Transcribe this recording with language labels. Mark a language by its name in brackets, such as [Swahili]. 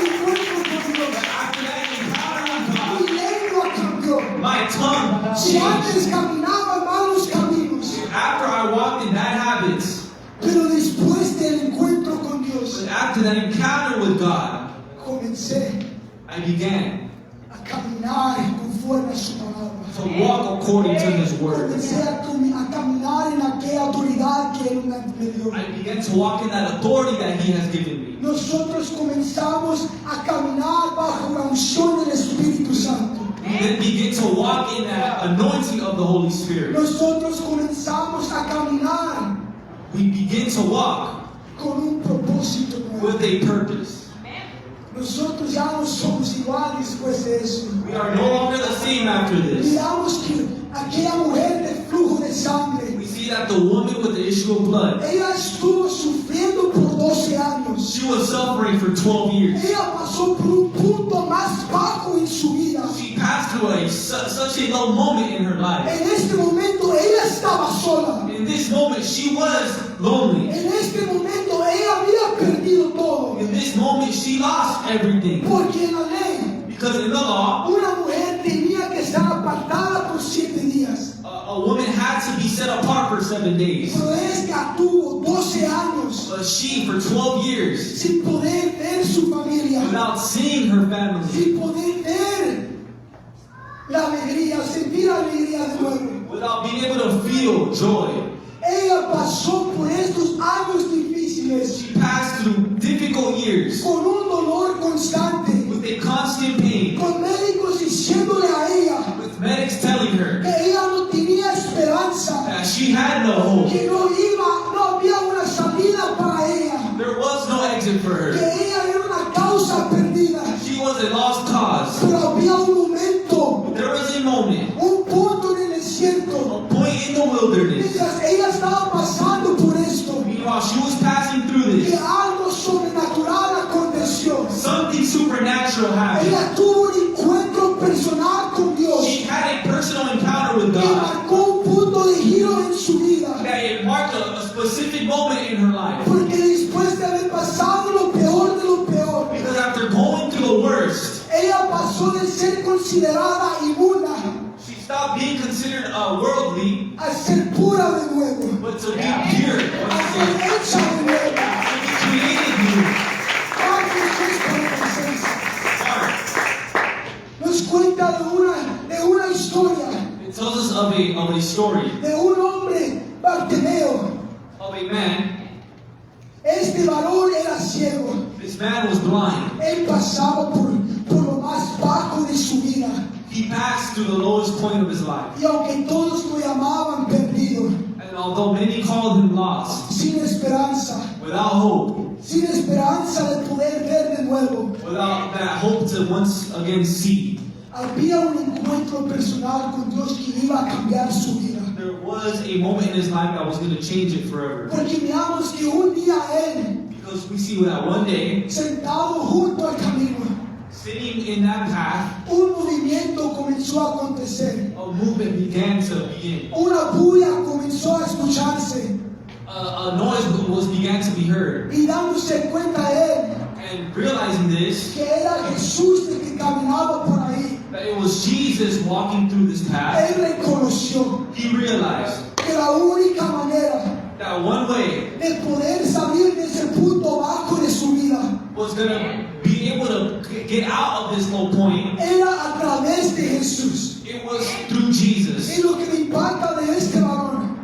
[Spanish] después de aquel encuentro con Dios, [English] After that encounter with God, [Spanish] mi lengua cambió. [English] my tongue [Spanish] Si [English] changed. [Spanish] antes caminaba en malos caminos, [English] After I walked in bad habits, [Spanish] pero después del encuentro con Dios, [English] but after that encounter with God, [Spanish] comencé [English] I began [Spanish] a caminar conforme a su palabra. [English] to walk according to His word. [Spanish] Comencé a caminar en aquella autoridad que Él me dio. [English] I began to walk in that authority that He has given me. [Spanish] Nosotros comenzamos a caminar bajo la unción del Espíritu Santo. [English] We then begin to walk in that anointing of the Holy Spirit. [Spanish] Nosotros comenzamos a caminar [English] We begin to walk [Spanish] con un propósito nuevo. [English] with a purpose. [Spanish] Nosotros ya no somos iguales después de eso. [English] We are no longer the same after this. [Spanish] Miramos que aquella mujer de flujo de sangre, [English] We see that the woman with the issue of blood, [Spanish] ella estuvo sufriendo por 12 años. [English] she She was suffering for 12 years. [Spanish] Ella pasó por un punto más bajo en su vida. [English] She passed through such a low moment in her life. [Spanish] En este momento ella estaba sola. [English] In this moment, she was lonely. [Spanish] En este momento ella había perdido todo. [English] In this moment, she lost everything. [Spanish] Porque en la ley, [English] Because in the law, [Spanish] una mujer tenía que estar apartada por 7 días. [English] a woman had to be set apart for 7 days. [Spanish] Pero ella tuvo 12 años [English] But she, for 12 years, [Spanish] sin poder ver su familia, [English] without seeing her family, [Spanish] sin poder ver la alegría, sentir la alegría de nuevo. [English] without being able to feel joy, [Spanish] Ella pasó por estos años difíciles [English] she passed through difficult years [Spanish] con un dolor constante, [English] with a constant pain, [Spanish] con médicos diciéndole a ella [English] with medics telling her [Spanish] que ella no tenía esperanza, [English] that she had no hope. [Spanish] que no había una salida para ella, [English] There was no exit for [Spanish] que ella era una causa perdida. [English] She was a lost cause. [Spanish] Pero había un momento, [English] There was a moment, [Spanish] un punto en el desierto, [English] a point in the wilderness, [Spanish] mientras ella estaba pasando por esto, [English] while she was passing through [Spanish] que [English] this, [Spanish] algo sobrenatural aconteció. [English] something supernatural happened. [Spanish] Ella tuvo un encuentro personal con Dios [English] She had a personal encounter with [Spanish] que [English] God [Spanish] marcó un punto de giro en su vida. [English] that it marked a specific moment in her life. [Spanish] Porque después de haber pasado lo peor de lo peor, [English] Because after going through the worst, [Spanish] ella pasó de ser considerada inmunda [English] she stopped being considered worldly, [Spanish] a ser pura de nuevo, [English] but to be pure, [Spanish] a ser hecha de nuevo. [English] to be created new. [Spanish] Marcos 6:46 [English] Mark, [Spanish] nos cuenta de una historia [English] it tells us of a story [Spanish] de un hombre Bartimeo. [English] of a man. [Spanish] Este varón era ciego. [English] This man was blind. [Spanish] Él pasaba por lo más bajo de su vida. [English] He passed through the lowest point of his life. [Spanish] Y aunque todos lo llamaban perdido, [English] And although many called him lost, [Spanish] sin esperanza, [English] without hope, [Spanish] sin esperanza de poder ver de nuevo, [English] without that hope to once again see, [Spanish] había un encuentro personal con Dios que iba a cambiar su vida. [English] there was a moment in his life that was going to change it forever. [Spanish] Porque miramos que un día él, [English] Because we see that one day, [Spanish] sentado junto al camino, [English] sitting in that path, [Spanish] un movimiento comenzó a acontecer. [English] a movement began to begin. [Spanish] Una bulla comenzó a escucharse [English] A noise began to be heard. [Spanish] y dándose cuenta él [English] And realizing this, [Spanish] que era Jesús el que caminaba por ahí. [English] that it was Jesus walking through this path, [Spanish] Él reconoció [English] he realized [Spanish] que la única manera [English] that one way [Spanish] de poder salir de ese punto bajo de su vida [English] was going to be able to get out of this low point. [Spanish] era a través de Jesús. [English] It was through Jesus. [Spanish] Y lo que me impacta de este varón